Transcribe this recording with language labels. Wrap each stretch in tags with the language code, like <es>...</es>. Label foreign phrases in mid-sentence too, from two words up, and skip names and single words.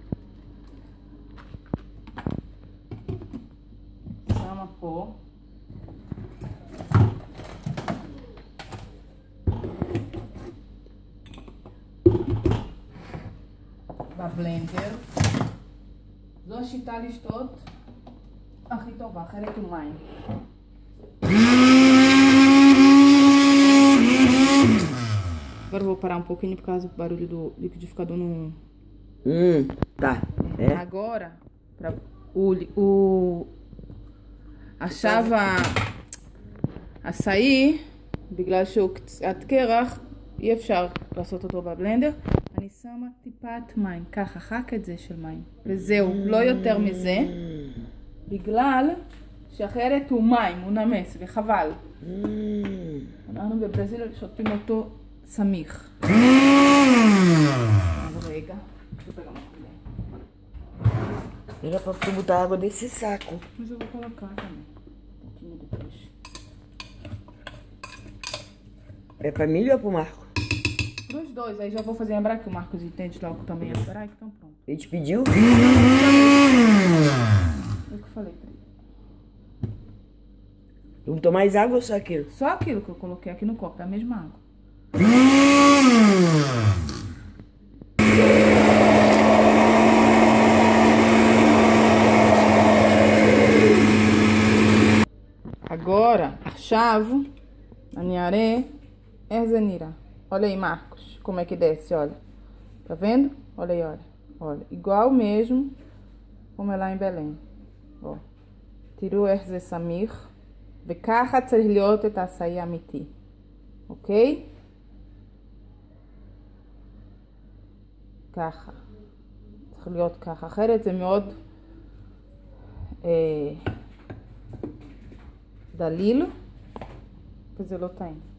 <he>שמה פה. בבלנדר. זו השיטה לשתות הכי טובה, אחרת הוא מים.</he> <pt>Agora eu vou parar um pouquinho por causa do barulho do liquidificador no... tá. É. Agora, pra</pt> <he>עכשיו הסעיר, בגלל שהוא קצת קרח, אי אפשר לעשות אותו בבלנדר. אני שמה טיפת מים, ככה, רק את זה של מים. וזהו, לא יותר מזה. בגלל שאחרת הוא מים, הוא נמס, וחבל. אנחנו בברזיל שותים אותו סמיך. רגע.</he> <pt>Era pra tu botar água nesse saco. Mas eu vou colocar também. Um pouquinho depois. É pra mim ou pro Marco? Pros dois. Aí já vou fazer lembrar que o Marcos entende logo também a esperar, então pronto. Ele te pediu? Foi o que eu falei pra ele. Não botou mais água ou só aquilo? Só aquilo que eu coloquei aqui no copo, é a mesma água. Agora,</pt> <he>עכשיו, אני אראה איך זה נראה.</he> <pt>Olha aí, Marcos, como é que desce, olha. Tá vendo? Olha aí, olha. Olha, igual mesmo como é lá em Belém. Ó.</pt> <he>תראו איך זה סמיך. וככה צריך להיות את הסעיר אמיתי. אוקיי? ככה. צריך להיות ככה. אחרת זה מאוד דליל, וזה לא טעים.</he>